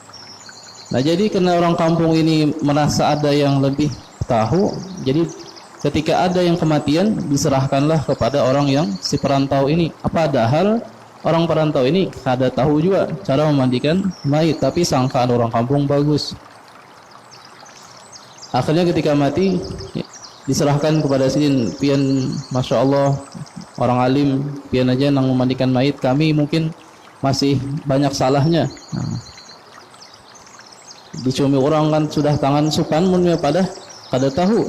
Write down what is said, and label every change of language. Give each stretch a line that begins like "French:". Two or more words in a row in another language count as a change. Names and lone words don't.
Indonesian: Ya. Nah, jadi karena orang kampung ini merasa ada yang lebih tahu, jadi ketika ada yang kematian diserahkanlah kepada orang yang si perantau ini. Padahal orang perantau ini kada tahu juga cara memandikan mayit, tapi sangkaan orang kampung bagus. Akhirnya ketika mati diserahkan kepada sidin, pian
Arabic: masya Allah
Indonesian: orang alim, pian aja nang memandikan mayit, kami mungkin masih banyak salahnya. Dicumi orang kan sudah tangan supan munnya pada kada tahu.